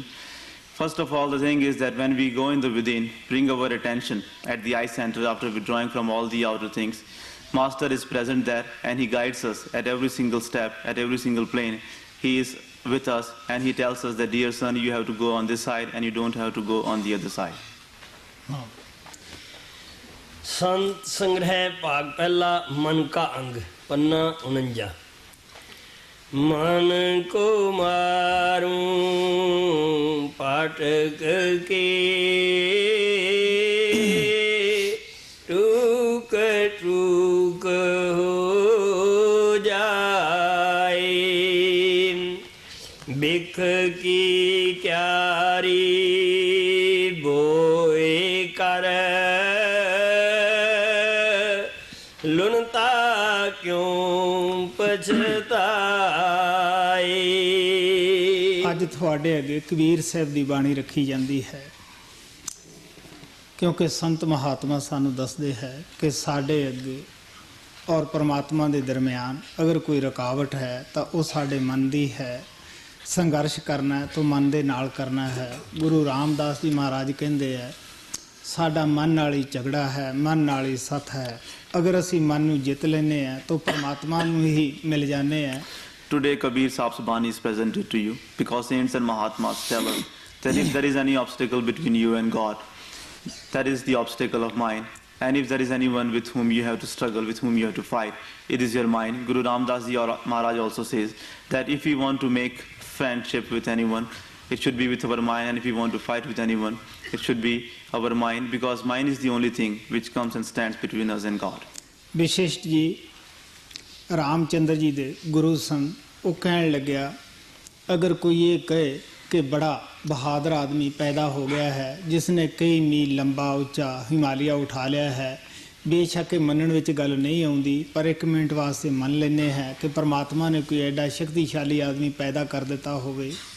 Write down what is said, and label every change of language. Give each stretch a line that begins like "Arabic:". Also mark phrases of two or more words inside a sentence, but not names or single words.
English: First of all, the thing is that when we go in the within, bring our attention at the eye center after withdrawing from all the outer things. Master is present there and he guides us at every single step, at every single plane. He is with us and he tells us that, dear son, you have to go on this side and you don't have to go on the other side.
Hindi: संत संग्रह भाग पहला मन का अंग पन्ना 49। मन को मारूं पाटक के टूक टूक हो जाए बिख की क्यारी बोए कर लुनता क्यों पछताए।
Punjabi: ਅੱਜ ਤੁਹਾਡੇ ਅੱਗੇ ਕਬੀਰ ਸਾਹਿਬ ਦੀ ਬਾਣੀ ਰੱਖੀ ਜਾਂਦੀ ਹੈ, ਕਿਉਂਕਿ ਸੰਤ ਮਹਾਤਮਾ ਸਾਨੂੰ ਦੱਸਦੇ ਹੈ ਕਿ ਸਾਡੇ ਅੱਗੇ ਔਰ ਪਰਮਾਤਮਾ ਦੇ ਦਰਮਿਆਨ ਅਗਰ ਕੋਈ ਰੁਕਾਵਟ ਹੈ ਤਾਂ ਉਹ ਸਾਡੇ ਮਨ ਦੀ ਹੈ। ਸੰਘਰਸ਼ ਕਰਨਾ ਤਾਂ ਮਨ ਦੇ ਨਾਲ ਕਰਨਾ ਹੈ। ਗੁਰੂ ਰਾਮਦਾਸ ਜੀ ਮਹਾਰਾਜ ਕਹਿੰਦੇ ਹੈ, ਸਾਡਾ ਮਨ ਨਾਲ ਹੀ ਝਗੜਾ ਹੈ, ਮਨ ਨਾਲ ਹੀ ਸੱਥ ਹੈ। ਅਗਰ ਅਸੀਂ ਮਨ ਨੂੰ ਜਿੱਤ ਲੈਂਦੇ ਹਾਂ ਤਾਂ ਪਰਮਾਤਮਾ ਨੂੰ ਹੀ ਮਿਲ ਜਾਂਦੇ ਹਾਂ।
English: Today Kabir Sahib's Bani is presented to you because saints and Mahatmas tell us that if there is any obstacle between you and God, that is the obstacle of mind. And if there is anyone with whom you have to struggle, with whom you have to fight, it is your mind. Guru Ramdas Ji Maharaj also says that if we want to make friendship with anyone, it should be with our mind, and if we want to fight with anyone, it should be our mind, because mind is the only thing which comes and stands between us and God.
Punjabi: ਵਿਸ਼ਿਸ਼ਟ ਜੀ ਰਾਮਚੰਦਰ ਜੀ ਦੇ ਗੁਰੂ ਸਨ। ਉਹ ਕਹਿਣ ਲੱਗਿਆ, ਅਗਰ ਕੋਈ ਇਹ ਕਹੇ ਕਿ ਬੜਾ ਬਹਾਦਰ ਆਦਮੀ ਪੈਦਾ ਹੋ ਗਿਆ ਹੈ ਜਿਸਨੇ ਕਈ ਮੀਲ ਲੰਬਾ ਉੱਚਾ ਹਿਮਾਲਿਆ ਉਠਾ ਲਿਆ ਹੈ, ਬੇਸ਼ੱਕ ਇਹ ਮੰਨਣ ਵਿੱਚ ਗੱਲ ਨਹੀਂ ਆਉਂਦੀ, ਪਰ ਇੱਕ ਮਿੰਟ ਵਾਸਤੇ ਮੰਨ ਲੈਂਦੇ ਹੈ ਕਿ ਪਰਮਾਤਮਾ ਨੇ ਕੋਈ ਐਡਾ ਸ਼ਕਤੀਸ਼ਾਲੀ ਆਦਮੀ ਪੈਦਾ ਕਰ ਦਿੱਤਾ ਹੋਵੇ।